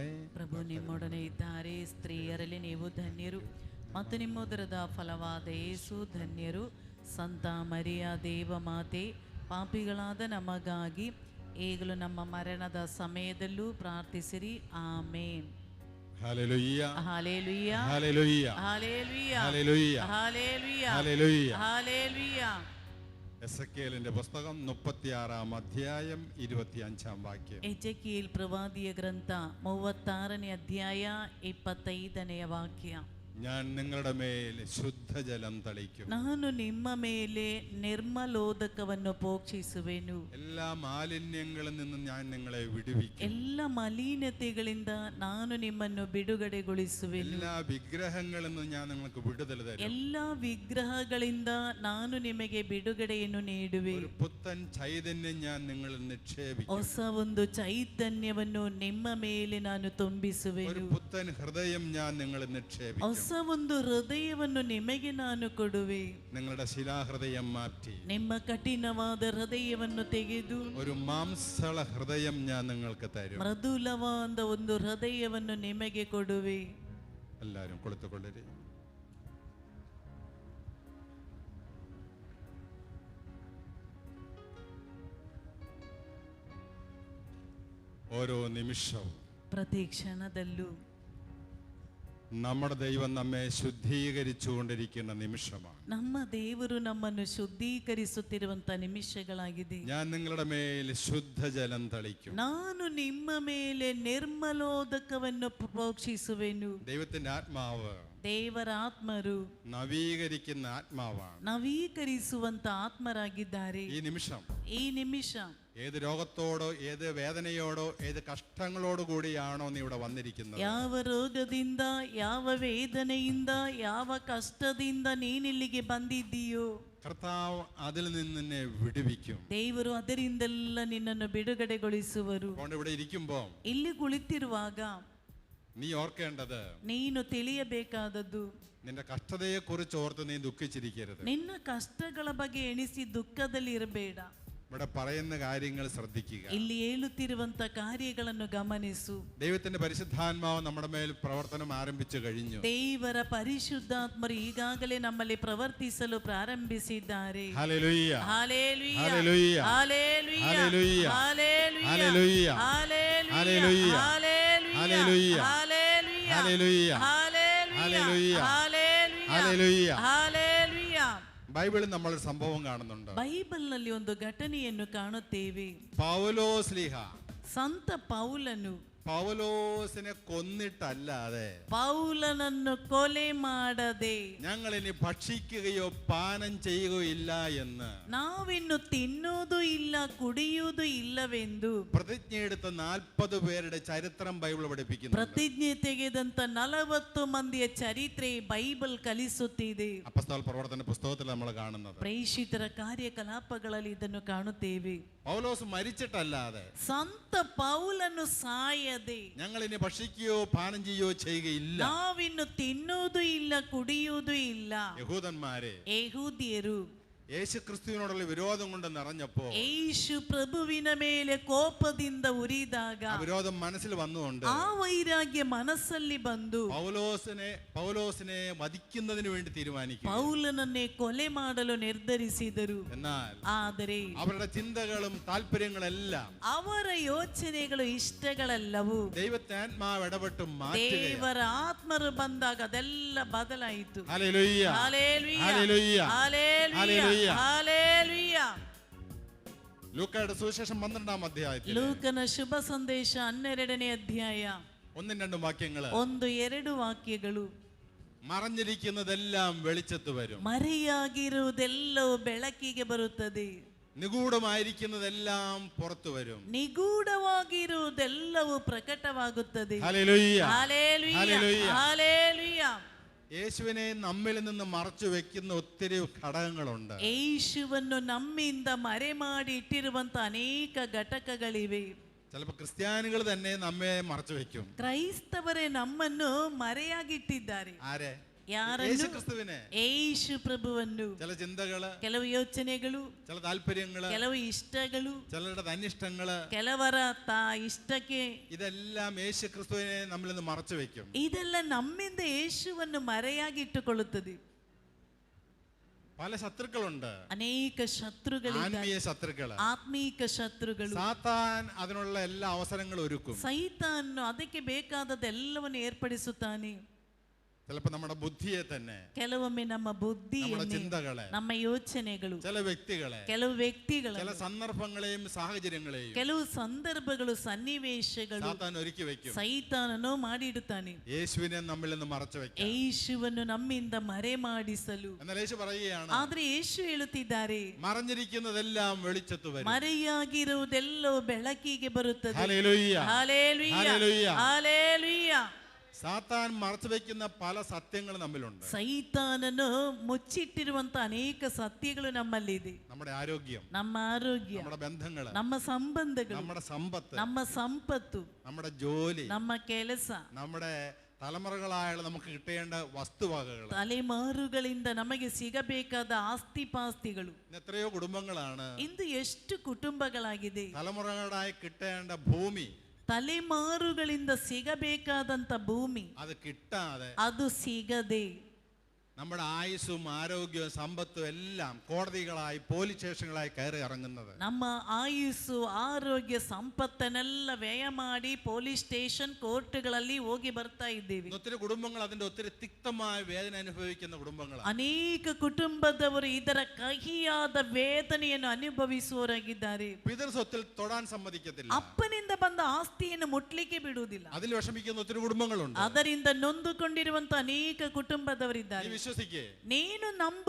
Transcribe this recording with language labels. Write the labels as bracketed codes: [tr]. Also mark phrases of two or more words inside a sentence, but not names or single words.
[kn] ಪ್ರಭು ನಿಮ್ಮೊಡನೆ ಇದ್ದಾರೆ. ಸ್ತ್ರೀಯರಲ್ಲಿ ನೀವು ಧನ್ಯರು ಮತ್ತು ನಿಮ್ಮ ಉದರದ ಫಲವಾದ ಯೇಸು ಧನ್ಯರು. ಸಂತ ಮರಿಯ ದೇವ ಮಾತೆ, ಪಾಪಿಗಳಾದ ನಮಗಾಗಿ ಈಗಲೂ ನಮ್ಮ ಮರಣದ ಸಮಯದಲ್ಲೂ ಪ್ರಾರ್ಥಿಸಿರಿ. ಆಮೇನ್. [ml] ഹല്ലേലൂയ ഹല്ലേലൂയ ഹല്ലേലൂയ ഹല്ലേലൂയ ഹല്ലേലൂയ ഹല്ലേലൂയ ഹല്ലേലൂയ. ഹല്ലേലൂയ. എസെക്കിയേലിന്റെ പുസ്തകം 36 അധ്യായം 25 വാക്യം. [kn] ಎಜೆಕೀಲ್ ಪ್ರವಾದಿಯ ಗ್ರಂಥ 36ನೇ ಅಧ್ಯಾಯ 25ನೇ ವಾಕ್ಯ. [ml] ഞാൻ നിങ്ങളുടെ മേൽ ശുദ്ധജലം തളിക്കും. [kn] ನಾನು ನಿಮ್ಮ ಮೇಲೆ ನಿರ್ಮಲೋದಕವನ್ನು ಪೋಕ್ಷಿಸುವೆನು. [ml] എല്ലാ മാലിന്യങ്ങളിൽ നിന്നും ഞാൻ നിങ്ങളെ വിടുവിക്കും. [kn] ಎಲ್ಲ ಮಲಿನತೆಗಳಿಂದ ನಾನು ನಿಮ್ಮನ್ನು ಬಿಡುಗಡೆಗೊಳಿಸುವೆನು. [ml] എല്ലാ വിഗ്രഹങ്ങളിൽ നിന്നും ഞാൻ നിങ്ങൾക്ക് വിടുതൽ തരും. [kn] ಎಲ್ಲ ವಿಗ್ರಹಗಳಿಂದ ನಾನು ನಿಮಗೆ ಬಿಡುಗಡೆಯನ್ನು ನೀಡುವೆ. [ml] ഒരു പുത്തൻ ചൈതന്യം ഞാൻ നിങ്ങളിൽ നിക്ഷേപിക്കും. [kn] ಹೊಸ ಒಂದು ಚೈತನ್ಯವನ್ನು ನಿಮ್ಮ ಮೇಲೆ ನಾನು ತುಂಬಿಸುವೆನು. [ml] ഒരു പുത്തൻ ഹൃദയം ഞാൻ നിങ്ങളിൽ നിക്ഷേപിക്കും. [kn] ಹೊಸ ಹೊಸ ಒಂದು ಹೃದಯವನ್ನು ನಿಮಗೆ ನಾನು ಕೊಡುವೆ. [ml] നിങ്ങളുടെ ശിലാഹൃദയം മാറ്റി [kn] ನಿಮ್ಮ ಕಠಿಣವಾದ ಹೃದಯವನ್ನು ತೆಗೆದು [ml] ഒരു മാംസള ഹൃദയം ഞാൻ നിങ്ങൾക്ക് തരും. [kn] ಮೃದುಲವಾದ ಒಂದು ಹೃದಯವನ್ನು ನಿಮಗೆ ಕೊಡುವೆ. [ml] എല്ലാവരും കൊടുത്തുകൊള്ളരുത്. ഓരോ നിമിഷവും [kn] ಪ್ರತಿ ಕ್ಷಣದಲ್ಲೂ [ml] നമ്മുടെ ദൈവം നമ്മെ ശുദ്ധീകരിച്ചുകൊണ്ടിരിക്കുന്ന നിമിഷമാണ്. [kn] ನಮ್ಮ ದೇವರು ನಮ್ಮನ್ನು ಶುದ್ಧೀಕರಿಸುತ್ತಿರುವಂತ ನಿಮಿಷಗಳಾಗಿದೆ. [ml] ഞാൻ നിങ്ങളുടെ മേൽ ശുദ്ധജലം തളിക്കും. [kn] ನಾನು ನಿಮ್ಮ ಮೇಲೆ ನಿರ್ಮಲೋದಕವನ್ನು ಪ್ರೋಕ್ಷಿಸುವೆನು. [ml] ദൈവത്തിന്റെ ആത്മാവ് [kn] ದೇವರ ಆತ್ಮರು [ml] നവീകരിക്കുന്ന ആത്മാവാണ്. [kn] ನವೀಕರಿಸುವಂತ ಆತ್ಮರಾಗಿದ್ದಾರೆ. [ml] ഈ നിമിഷ ഏത് രോഗത്തോടോ ഏത് വേദനയോടോ ഏത് കഷ്ടങ്ങളോടോ കൂടിയാണോ നീ ഇവിടെ വന്നിരിക്കുന്നത്, [kn] ಯಾವ ರೋಗದಿಂದ ಯಾವ ವೇದನೆಯಿಂದ ಯಾವ ಕಷ್ಟದಿಂದ ನೀನಿಲ್ಲಿಗೆ ಬಂದಿದ್ದೀಯೋ [ml] കർത്താവ് അതിൽ നിന്ന് നിന്നെ വിടുവിക്കും. [kn] ದೇವರು ಅದರಿಂದೆಲ್ಲ ನಿನ್ನನ್ನು ಬಿಡುಗಡೆಗೊಳಿಸುವರು. [ml] അതുകൊണ്ട് ഇവിടെ ഇരിക്കുമ്പോൾ [kn] ಇಲ್ಲಿ ಕುಳಿತಿರುವಾಗ [ml] നീ ഓർക്കേണ്ടത്, [kn] ನೀನು ತಿಳಿಯಬೇಕಾದದ್ದು, [ml] നിന്റെ കഷ്ടതയെ കുറിച്ച് ഓർത്ത് നീ ദുഃഖിച്ചിരിക്കരുത്. [kn] ನಿನ್ನ ಕಷ್ಟಗಳ ಬಗ್ಗೆ ಎಣಿಸಿ ದುಃಖದಲ್ಲಿ ಇರಬೇಡ. [ml] ഇവിടെ പറയുന്ന കാര്യങ്ങൾ ശ്രദ്ധിക്കുക. [kn] ಇಲ್ಲಿ ಹೇಳುತ್ತಿರುವಂತ ಕಾರ್ಯಗಳನ್ನು ಗಮನಿಸು. [ml] ദൈവത്തിന്റെ പരിശുദ്ധാത്മാവ് നമ്മുടെ മേൽ പ്രവർത്തനം ആരംഭിച്ചു കഴിഞ്ഞു. [kn] ದೇವರ ಪರಿಶುದ್ಧಾತ್ಮರು ಈಗಾಗಲೇ ನಮ್ಮಲ್ಲಿ ಪ್ರವರ್ತಿಸಲು ಪ್ರಾರಂಭಿಸಿದ್ದಾರೆ. [ml] ഹല്ലേലൂയ, [kn] ಹಾಲೆಲೂಯಾ, [ml] ഹല്ലേലൂയ, [kn] ಹಾಲೆಲೂಯಾ, [ml] ഹല്ലേലൂയ, [kn] ಹಾಲೆಲೂಯಾ, [ml] ഹല്ലേലൂയ, [kn] ಹಾಲೆಲೂಯಾ, [ml] ഹല്ലേലൂയ, [kn] ಹಾಲೆಲೂಯಾ, [ml] ഹല്ലേലൂയ, [kn] ಹಾಲೆಲೂಯಾ, [ml] ഹല്ലേലൂയ, [kn] ಹಾಲೆಲೂಯಾ, [ml] ഹല്ലേലൂയ. [kn] ಹಾಲೆಲೂಯಾ. [ml] ബൈബിളിൽ നമ്മൾ ഒരു സംഭവം കാണുന്നുണ്ട്. [kn] ಬೈಬಲ್ನಲ್ಲಿ ಒಂದು ಘಟನೆಯನ್ನು ಕಾಣುತ್ತೇವೆ. [ml] പൗലോസ്ലീഹ, [kn] ಸಂತ ಪೌಲನು [ml] പൗലോസിനെ കൊന്നിട്ടല്ലാതെ, [kn] ಪೌಲನನ್ನು ಕೊಲೆ ಮಾಡದೆ, [ml] ഞങ്ങൾ ഇനി ഭക്ഷിക്കുകയോ പാനം ചെയ്യുകയോ ഇല്ല എന്ന് [kn] ನಾವಿನ್ನು ತಿನ್ನುವುದು ಇಲ್ಲ ಕುಡಿಯುವುದು ಇಲ್ಲವೆಂದು [ml] പ്രതിജ്ഞയെടുത്ത 40 പേരുടെ ചരിത്രം ബൈബിൾ പഠിപ്പിക്കുന്നു. [kn] ಪ್ರತಿಜ್ಞೆ ತೆಗೆದಂತ 40 ಮಂದಿಯ ಚರಿತ್ರೆ ಬೈಬಲ್ ಕಲಿಸುತ್ತಿದೆ. [ml] അപ്പോസ്തല പ്രവർത്തന പുസ്തകത്തിൽ നമ്മൾ കാണുന്നത്. [kn] ಪ್ರೇಷಿತರ ಕಾರ್ಯಕಲಾಪಗಳಲ್ಲಿ ಇದನ್ನು ಕಾಣುತ್ತೇವೆ. [ml] പൗലോസ് മരിച്ചിട്ടല്ലാതെ, [kn] ಸಂತ ಪೌಲನು ಸಾಯದೆ, [ml] ഞങ്ങൾ ഇനി ഭക്ഷിക്കുകയോ പാനം ചെയ്യുകയോ ചെയ്യുകയില്ല. [kn] ನಾವಿನ್ನು ತಿನ್ನುವುದು ಇಲ್ಲ ಕುಡಿಯುವುದು ಇಲ್ಲ. [ml] യഹൂദന്മാരെ, [kn] ಯೆಹೂದ್ಯರು [ml] യേശു ക്രിസ്തുവിനോടുള്ള വിരോധം കൊണ്ട് നിറഞ്ഞപ്പോ, [kn] ಯೇಸು ಪ್ರಭುವಿನ ಮೇಲೆ ಕೋಪದಿಂದ ಉರಿದಾಗ, [ml] വിരോധം മനസ്സിൽ വന്നുകൊണ്ട് [kn] ಆ ವೈರಾಗ್ಯ ಮನಸ್ಸಲ್ಲಿ ಬಂದು [ml] പൗലോസിനെ വധിക്കുന്നതിന് വേണ്ടി തീരുമാനിക്കും. [kn] ಪೌಲನನ್ನೇ ಕೊಲೆ ಮಾಡಲು ನಿರ್ಧರಿಸಿದರು. [ml] എന്നാൽ [kn] ಆದರೆ [ml] അവരുടെ ചിന്തകളും താല്പര്യങ്ങളെല്ലാം [kn] ಅವರ ಯೋಚನೆಗಳು ಇಷ್ಟಗಳೆಲ್ಲವೂ [ml] ദൈവത്തെ ആത്മാവ് ഇടപെട്ട് മാറ്റുകയാണ്. [kn] ದೇವರ ಆತ್ಮರು ಬಂದಾಗ ಅದೆಲ್ಲ ಬದಲಾಯಿತು. [ml] ഹല്ലേലൂയ, ഹല്ലേലൂയ, ഹല്ലേലൂയ, ഹല്ലേലൂയ, ഹല്ലേലൂയ. ലൂക്കയുടെ സുവിശേഷം 12-ാം അധ്യായത്തിൽ [kn] ಲೂಕನ ಶುಭ ಸಂದೇಶ 12ನೇ ಅಧ್ಯಾಯ [ml] 1-2 വാക്യങ്ങള്. [kn] 1-2 ವಾಕ್ಯಗಳು. [ml] മറഞ്ഞിരിക്കുന്നതെല്ലാം വെളിച്ചത്ത് വരും, [kn] ಮರೆಯಾಗಿರುವುದೆಲ್ಲವೂ ಬೆಳಕಿಗೆ ಬರುತ್ತದೆ, [ml] നിഗൂഢമായിരിക്കുന്നതെല്ലാം പുറത്തു വരും. [kn] ನಿಗೂಢವಾಗಿರುವುದೆಲ್ಲವೂ ಪ್ರಕಟವಾಗುತ್ತದೆ. [ml] ഹല്ലേലൂയ, ഹല്ലേലൂയ, ഹല്ലേലൂയ. ഹല്ലേലൂയ. യേശുവിനെ നമ്മിൽ നിന്ന് മറച്ചു വെക്കുന്ന ഒത്തിരി ഘടകങ്ങളുണ്ട്. [kn] ಯೇಸುವನ್ನು ನಮ್ಮಿಂದ ಮರೆ ಮಾಡಿ ಇಟ್ಟಿರುವಂತ ಅನೇಕ ಘಟಕಗಳಿವೆ. [ml] ചിലപ്പോൾ ക്രിസ്ത്യാനികൾ തന്നെ നമ്മെ മറച്ചു വെക്കും. [kn] ಕ್ರೈಸ್ತವರೇ ನಮ್ಮನ್ನು ಮರೆಯಾಗಿಟ್ಟಿದ್ದಾರೆ. [ml] ആരെ? [kn] ಯಾರನ್ನು? [ml] യേശു ക്രിസ്തുവിനെ. [kn] ಯೇಸು ಪ್ರಭುವನ್ನು. [ml] ചില ചിന്തകള്, [kn] ಕೆಲವು ಯೋಚನೆಗಳು, [ml] ചില താല്പര്യങ്ങള്, [kn] ಕೆಲವು ಇಷ್ಟಗಳು, [ml] ചിലരുടെ തന്നിഷ്ടങ്ങള്, [kn] ಕೆಲವರ ಇಷ್ಟಕ್ಕೆ, [ml] ഇതെല്ലാം യേശു ക്രിസ്തുവിനെ നമ്മിൽ നിന്ന് മറച്ചു വെക്കും. [kn] ಇದೆಲ್ಲ ನಮ್ಮಿಂದ ಯೇಸುವನ್ನು ಮರೆಯಾಗಿಟ್ಟುಕೊಳ್ಳುತ್ತದೆ. [ml] പല ശത്രുക്കളുണ്ട്, [kn] ಅನೇಕ ಶತ್ರುಗಳಿದ್ದಾರೆ, [ml] ആത്മീയ ശത്രുക്കള്, [kn] ಆತ್ಮೀಕ ಶತ್ರುಗಳು. [ml] സാത്താൻ അതിനുള്ള എല്ലാ അവസരങ്ങളും ഒരുക്കും. [kn] ಸೈತಾನು ಅದಕ್ಕೆ ಬೇಕಾದದೆಲ್ಲವನ್ನು ಏರ್ಪಡಿಸುತ್ತಾನೆ. [ml] ചിലപ്പോൾ നമ്മുടെ ബുദ്ധിയെ തന്നെ, [kn] ಕೆಲವೊಮ್ಮೆ ನಮ್ಮ ಬುದ್ಧಿ, [ml] നമ്മുടെ ചിന്തകളെ, [kn] ನಮ್ಮ ಯೋಚನೆಗಳು, [ml] ചില വ്യക്തികളെ, [kn] ಕೆಲವು ವ್ಯಕ್ತಿಗಳು, [ml] ചില സന്ദർഭങ്ങളെയും സാഹചര്യങ്ങളെയും [kn] ಕೆಲವು ಸಂದರ್ಭಗಳು, ಸನ್ನಿವೇಶಗಳು [ml] സാത്താൻ ഒരുക്കി വെക്കും. [kn] ಸೈತಾನನು ಮಾಡಿಡುತ್ತಾನೆ. [ml] യേശുവിനെ നമ്മിൽ നിന്ന് മറച്ചു വെക്കും. [kn] ಯೇಸುವನ್ನು ನಮ್ಮಿಂದ ಮರೆ ಮಾಡಿಸಲು. [ml] എന്നാൽ യേശു പറയുകയാണ്, [kn] ಆದ್ರೆ ಯೇಸು ಹೇಳುತ್ತಿದ್ದಾರೆ, [ml] മറഞ്ഞിരിക്കുന്നതെല്ലാം വെളിച്ചത്ത് വരും. [kn] ಮರೆಯಾಗಿರುವುದೆಲ್ಲವೂ ಬೆಳಕಿಗೆ ಬರುತ್ತದೆ. [ml] ഹല്ലേലൂയ, ഹല്ലേലൂയ, ഹല്ലേലൂയ. ഹല്ലേലൂയ. സാത്താൻ മറച്ചു വെക്കുന്ന പല സത്യങ്ങൾ നമ്മിലുണ്ട്. [kn] ಸೈತಾನನು ಮುಚ್ಚಿಟ್ಟಿರುವಂತ ಅನೇಕ ಸತ್ಯಗಳು ನಮ್ಮಲ್ಲಿದೆ. [ml] നമ്മുടെ ആരോഗ്യം, [kn] ನಮ್ಮ ಆರೋಗ್ಯ, [ml] നമ്മുടെ ബന്ധങ്ങള്, [kn] ನಮ್ಮ ಸಂಬಂಧಗಳು, [ml] നമ്മുടെ സമ്പത്ത്, [kn] ನಮ್ಮ ಸಂಪತ್ತು, [ml] നമ്മുടെ ജോലി, [kn] ನಮ್ಮ ಕೆಲಸ, [ml] നമ്മുടെ തലമുറകളായുള്ള നമുക്ക് കിട്ടേണ്ട വസ്തുവകകൾ, [kn] ತಲೆಮಾರುಗಳಿಂದ ನಮಗೆ ಸಿಗಬೇಕಾದ ಆಸ್ತಿ ಪಾಸ್ತಿಗಳು. [ml] എത്രയോ കുടുംബങ്ങളാണ് [kn] ಇಂದು ಎಷ್ಟು ಕುಟುಂಬಗಳಾಗಿದೆ. [ml] തലമുറകളായി കിട്ടേണ്ട ഭൂമി, [kn] ತಲೆಮಾರುಗಳಿಂದ ಸಿಗಬೇಕಾದಂತ ಭೂಮಿ [ml] അത് കിട്ടാതെ, [kn] ಅದು ಸಿಗದೆ [ml] നമ്മുടെ ആയുസ്സും ആരോഗ്യവും സമ്പത്തും എല്ലാം കോടതികളായി [en] police stations [ml] കയറി ഇറങ്ങുന്നത്. [kn] ನಮ್ಮ ಆಯುಸ್ಸು ಆರೋಗ್ಯ ಸಂಪತ್ತನ್ನೆಲ್ಲ ವ್ಯಯ ಮಾಡಿ [en] police station courts [kn] ಹೋಗಿ ಬರ್ತಾ ಇದ್ದೇವೆ. [ml] ഒത്തിരി കുടുംബങ്ങൾ അതിന്റെ ഒത്തിരി തിക്തമായ വേദന അനുഭവിക്കുന്ന കുടുംബങ്ങളാണ്. [kn] ಅನೇಕ ಕುಟುಂಬದವರು ಇದರ ಕಹಿಯಾದ ವೇದನೆಯನ್ನು ಅನುಭವಿಸುವವರಾಗಿದ್ದಾರೆ. [ml] പിതൃസ്വത്തിൽ തൊടാൻ സമ്മതിക്കത്തില്ല. [kn] ಅಪ್ಪನಿಂದ ಬಂದ ಆಸ್ತಿಯನ್ನು ಮುಟ್ಲಿಕ್ಕೆ ಬಿಡುವುದಿಲ್ಲ. [ml] അതിൽ വിഷമിക്കുന്ന ഒത്തിരി കുടുംബങ്ങളുണ്ട്. [kn] ಅದರಿಂದ ನೊಂದುಕೊಂಡಿರುವಂತ ಅನೇಕ ಕುಟುಂಬದವರಿದ್ದಾರೆ. ನೀನು ನಂಬು,